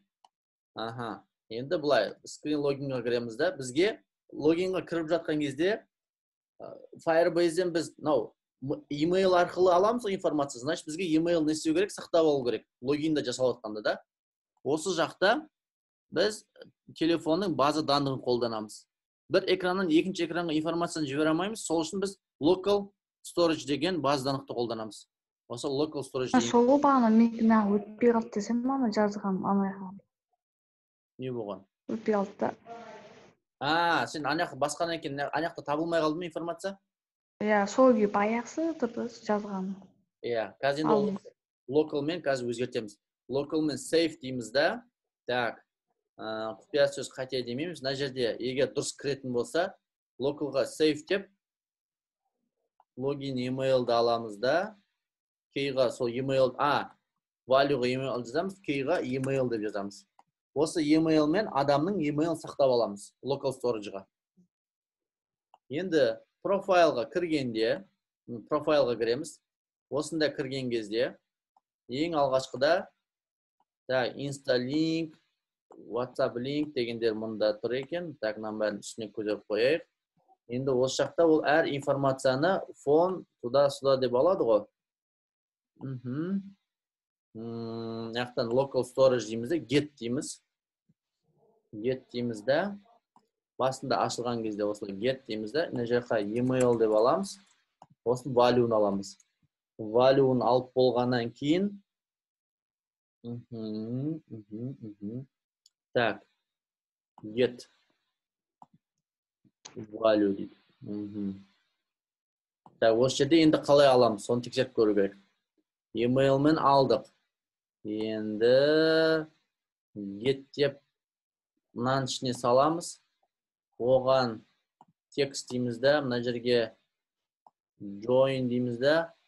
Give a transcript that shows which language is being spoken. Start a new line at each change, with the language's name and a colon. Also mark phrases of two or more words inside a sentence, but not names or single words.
Kazakh: Енді бұлай, скрин логинға кіреміз да, бізге логинға кіріп жатқан кезде, Firebase-ден біз, email арқылы аламыз информация, значит, бізге email не істеу керек, сақтап алу керек. Логинда жасалып жатқанда да. Осы жақта біз телефонның
Russian: база данлығын
Kazakh: қолданамыз. Бір экраннан екінші экранға информацияны жібере алмаймыз, сол үшін біз
English: local storage
Kazakh: деген
Russian: база данлықты
Kazakh: қолданамыз. Осы
English: local storage
Kazakh: деген. Сол бағана мен өтпей қалды десем, ана жазған анаяққа. Не болған? Өтпей қалды да. Сен анаяққа басқан екен, анаяқта табылмай қалды ма информация? Сол күйі баяқсы тұрды жазған. Қазір енді localмен қазір өзгертеміз.
English: Localмен save
Kazakh: дейміз да. Так, құпия сөз қате демейміз. Мына жерде егер дұрыс кіретін болса,
English: localға save
Kazakh: деп,
English: login emailді
Kazakh: аламыз да. Кейға сол email,
English: valueға email
Kazakh: жазамыз, кейға email деп жазамыз. Осы emailмен адамның email сақтап аламыз,
English: local storageға.
Kazakh: Енді профайлға кіргенде, профайлға кіреміз. Осында кірген кезде, ең алғашқыда,
English: Insta link, WhatsApp link
Kazakh: дегендер мұнда тұр екен. Так, бәрін үстіне көтеріп қояйық. Енді осы жақта ол әр информацияны фон туда-сюда деп алады ғой. Яқтан
English: local storage
Kazakh: дейміз де, get дейміз. Get дейміз де. Басында ашылған кезде осылай get дейміз де. Мына жаққа email деп аламыз. Осын value-ны аламыз. Value-ны алып болғаннан кейін. Так,
English: get value дейді.
Kazakh: Так, осы жерде енді қалай аламыз, соны тексеріп көру керек. Email-мен алдық. Енді get деп мынаның ішіне саламыз. Оған текст дейміз де, мына жерге join дейміз де.